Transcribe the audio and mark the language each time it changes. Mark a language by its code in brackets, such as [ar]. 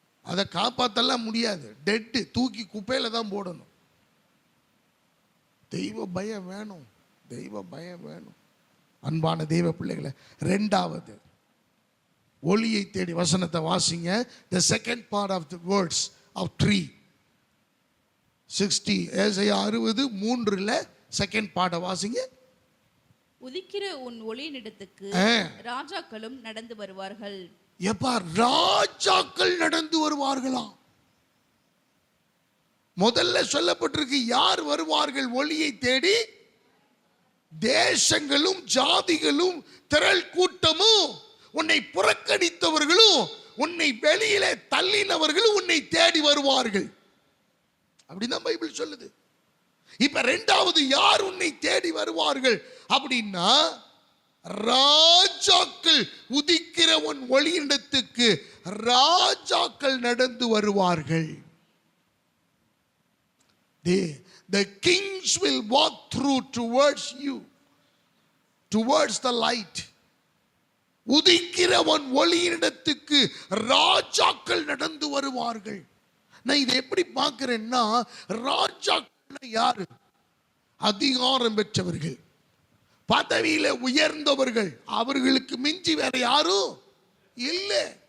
[ta] அதை காப்பாற்றலாம் முடியாது. டெட்டு தூக்கி குப்பையில் தான் போடணும். தெய்வ பயம் வேணும், தெய்வ பயம் வேணும். அன்பான தெய்வ பிள்ளைகளை, ரெண்டாவது ஒளியை தேடி வசனத்தை வாசிங்க. [en] the second part of the words of tree 60 ஏசாயா 60:3 second பார்ட்டை [ta] வாசிங்க. உதிக்கிற உன் ஒளியினிடத்துக்கு ராஜாக்களும் நடந்து வருவார்கள். எப்பா, ராஜாக்கள் நடந்து வருவார்களாம். முதல்ல சொல்லப்பட்டிருக்கு யார் வருவார்கள் ஒளியை தேடி? தேசங்களும் ஜாதிகளும் திரள் கூட்டமும், உன்னை புறக்கணித்தவர்களும் உன்னை வெளியிலே தள்ளினவர்களும் உன்னை தேடி வருவார்கள். அப்படிதான் பைபிள் சொல்லுது. இப்ப ரெண்டாவது யார் உன்னை தேடி வருவார்கள் அப்படின்னா, ராஜாக்கள், உதிக்கிற உன் ஒளியிடத்துக்கு ராஜாக்கள் நடந்து வருவார்கள். [en] The kings will walk through towards you, towards the light. [ta] உதிக்கிற உன் ஒளியிடத்துக்கு ராஜாக்கள் நடந்து வருவார்கள். நான் இதை எப்படி பார்க்கிறேன்னா, ராஜாக்கள் யாரு? அதிகாரம் பெற்றவர்கள், பதவியில உயர்ந்தவர்கள். அவர்களுக்கு மிஞ்சி வேற யாரும் இல்லை.